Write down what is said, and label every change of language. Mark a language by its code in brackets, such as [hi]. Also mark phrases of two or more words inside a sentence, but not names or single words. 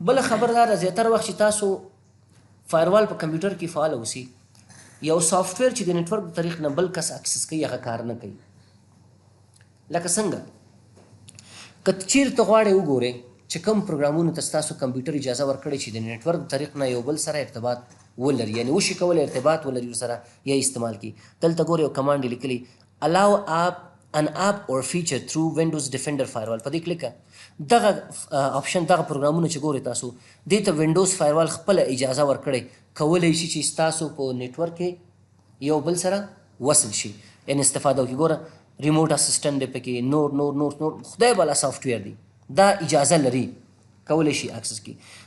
[ps] بله خبر دا ده زیاتره وخت چې تاسو فایروال په کمپیوټر کې فعال اوسي، یو سافټویر چې د نیټورک د طریق نه بل کس اکسس کوي هغه کار نه کوي. لکه څنګه که چیرې ته غواړې وګورې چې کوم پروګرامونو ته ستاسو کمپیوټر اجازه ورکړې چې د نیټورک د طریق نه یو بل سره ارتباط ولري، یعنې وشي کولی ارتباط ولري ورسره یا استعمال کړي. دلته ګورې یو کمانډ لیکلی [en] allow an app or feature through Windows Defender Firewall. [ps] په دې کلیک دغه آپشن، دغه پروګرامونه چې ګورې تاسو دې ته وینډوز فایروال خپله اجازه ورکړی کولی شي چې ستاسو په نیټورک کې یو بل سره وصل شي، یعنې استفاده وکړي. ګوره [en] remote assistant [ps] دی پکې، نور نور نور نور خدای بالا سافټویر دی، دا اجازه لري کولی شي اکسس کړي.